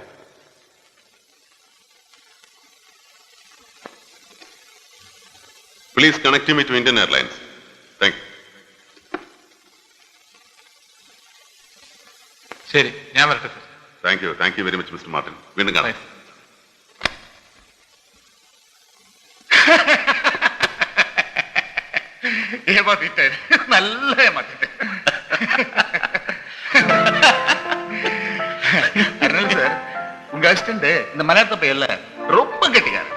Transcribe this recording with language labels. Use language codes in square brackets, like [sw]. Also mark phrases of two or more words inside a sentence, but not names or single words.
[en] Please connect me to Indian Airlines. Thank you. [ml] ശരി, ഞാൻ വരട്ടെ സർ. [en] Thank you very much Mister Martin. [ml] വീണ്ടും കാണാം. [ta] ஏமாத்திட்டேன், நல்ல ஏமாத்திட்டேன். அதனால சார், உங்க அசிஸ்டன்ட் இந்த மலையாள பையன்ல ரொம்ப கெட்டிக்காரன்.